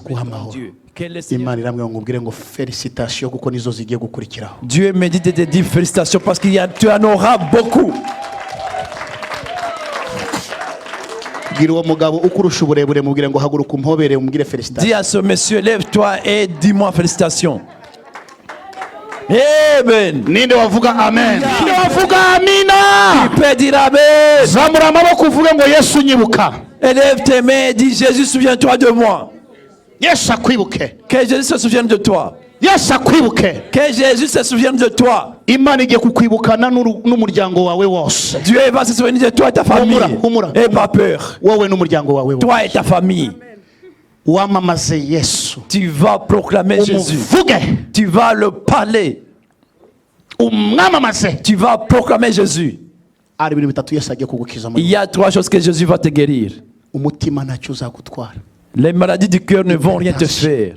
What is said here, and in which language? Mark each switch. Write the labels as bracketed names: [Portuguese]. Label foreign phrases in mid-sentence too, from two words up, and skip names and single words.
[French] Dieu me dit de te dire félicitations parce que tu en auras beaucoup. Dis à ce monsieur, lève-toi et dis-moi félicitations. Amen. [Kinyarwanda] Ninde wavuga amen. Ninde wavuga amina. [French] Tu peux dire amen. [Kinyarwanda] Zamura amaboko uvuge ngo Yesu nyibuka. [French] Élève tes mains et dis Jésus, souviens-toi de moi. [Kinyarwanda] Yesu akwibuke. [French] Que Jésus se souvienne de toi. [Kinyarwanda] Yesu akwibuke. [French] Que Jésus se souvienne de toi. [Kinyarwanda] Imana igiye kukwibukana n'umuryango wawe wose. [French] Dieu va se souvenir de toi et ta famille. Et pas peur. [Kinyarwanda] Wowe n'umuryango wawe wose. [French] Toi et ta famille. [Kinyarwanda] Wamamaze Yesu. [French] Tu vas proclamer Jésus. Tu vas le parler. Tu vas proclamer Jésus. Il y a 3 choses que Jésus va te guérir. Les maladies du cœur ne vont rien te faire.